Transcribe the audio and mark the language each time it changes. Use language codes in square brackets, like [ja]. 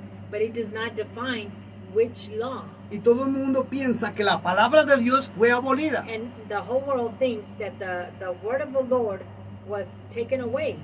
[en] but it does not define which law. [es] Y todo el mundo piensa que la palabra de Dios fue abolida. [en] And the whole world thinks that the word of the Lord was taken away,